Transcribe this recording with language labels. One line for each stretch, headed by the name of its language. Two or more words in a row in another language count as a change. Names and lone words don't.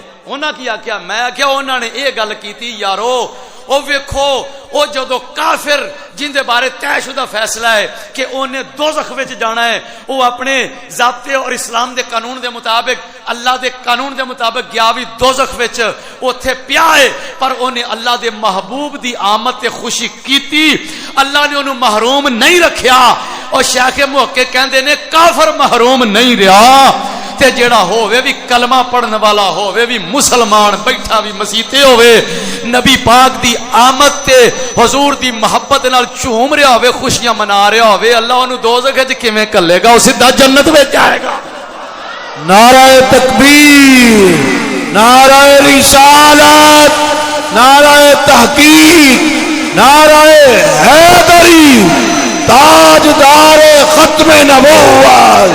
Punjabi: انہاں کی آکھیا میں کہ انہاں نے اے گل کیتی یارو او ویکھو او جدو کافر جن دے بارے طے شدہ فیصلہ ہے کہ اونے دوزخ وچ جانا ہے او اپنے ضابطے اور اسلام دے قانون دے مطابق اللہ دے قانون دے مطابق گیا بھی دوزخ وچ اوتھے پیا ہے پر اونے اللہ دے محبوب دی آمد تے خوشی کیتی اللہ نے انہوں محروم نہیں رکھیا. اور شیخ محقق کہندے نے کافر محروم نہیں رہا تے جیڑا ہووے بھی کلمہ پڑھن والا ہووے بھی مسلمان بیٹھا بھی مسیتے ہووے نبی پاک دی آمد تے حضور دی محبت نال چوم رہا ہووے خوشیاں منا رہا ہووے اللہ انہوں دوزخ وچ کیویں کلے گا. او سیدھا جنت وچ جائے گا. نعرہ تکبیر، نعرہ رسالت، نعرہ تحقیق، نعرہ حیدری، تاجدار ختم نبوت.